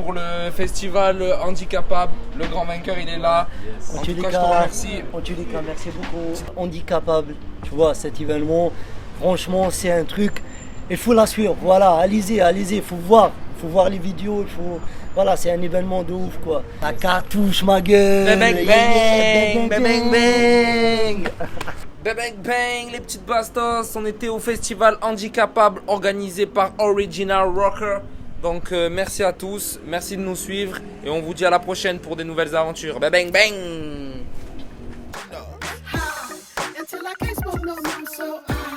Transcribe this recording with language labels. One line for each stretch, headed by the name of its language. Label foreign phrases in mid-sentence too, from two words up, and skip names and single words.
French: pour le festival Handicapable. Le grand vainqueur, il est là. En tout cas, je te remercie. En tous les cas, merci beaucoup. Handicapable, tu vois, cet événement, franchement, c'est un truc, il faut la suivre. Voilà, allez-y, il faut voir les vidéos, voilà, c'est un événement de ouf, quoi. La cartouche, ma gueule. Bang, bang, Yeah, bang, bang, bang. Bang bang bang, les petites bastos, on était au festival Handicapable organisé par Original Rocker. Donc merci à tous, merci de nous suivre et on vous dit à la prochaine pour des nouvelles aventures. Bang bang bang.
English: Until I can't smoke no more, so